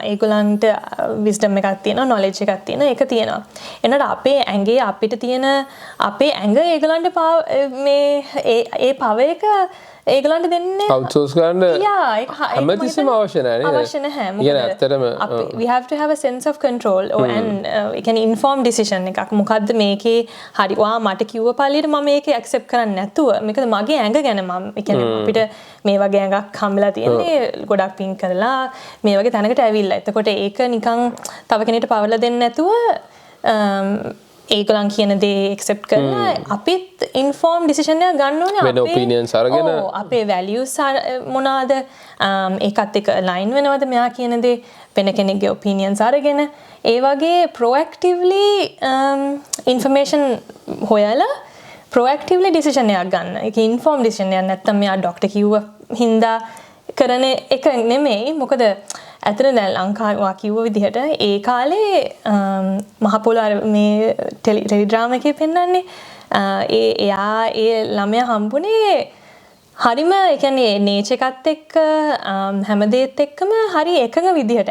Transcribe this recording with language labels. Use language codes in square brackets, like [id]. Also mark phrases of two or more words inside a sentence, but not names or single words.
[si] ඒගොල්ලන්ට විස්ඩම් එකක් තියෙනවා, නොලෙජ් එකක් තියෙනවා, ඒක තියෙනවා. එනකොට අපේ ඇඟේ අපිට තියෙන අපේ ඇඟ ඒගොල්ලන්ට ඒ පවර් එක ඒගොල්ලන්ට දෙන්නේ outsource කරන්න හැමතිස්සෙම අවශ්‍ය නැහැ නේද? අවශ්‍ය නැහැ. කියන්නේ ඇත්තටම [en] we have to have a sense of control and we can inform decision එකක්. [si] මොකද්ද මේකේ හරි මට කිව්ව පළියට මම මේක accept කරන්නේ නැතුව මේකද මගේ ඇඟ ගැන මම කියන්නේ අපිට මේ වගේ ඇඟක් හම්බෙලා තියෙන්නේ ගොඩක් පින් කරලා මේ වගේ තැනකට ඇවිල්ලා. එතකොට ඒක නිකන් තව කෙනෙක්ට පවර්ලා දෙන්නේ නැතුව ඒගොල්ලන් කියන දේ accept කරලා අපිත් [en] informed decision [si] එක ගන්න ඕනේ. වෙන opinions අරගෙන අපේ values මොනවාද ඒකත් එක්ක align වෙනවද මෙයා කියන දේ, වෙන කෙනෙක්ගේ opinions අරගෙන ඒ වගේ [en] proactively information [si] හොයලා [en] proactively decision [si] එකක් ගන්න. ඒක [en] informed decision [si] එකක් නැත්තම් මෙයා ડોක්ටර් කිව්ව හින්දා කරන එක නෙමෙයි. මොකද ඇතර දැන් ලංකාවා කිව්ව විදිහට ඒ කාලේ මහ පොළොව මේ ටෙලි ඩ්‍රාමා එකේ පෙන්නන්නේ එයා ඒ ළමයා හම්බුනේ හරිම ඒ කියන්නේ නේචර් එකත් එක්ක හැමදේත් එක්කම හරි එකඟ විදිහට.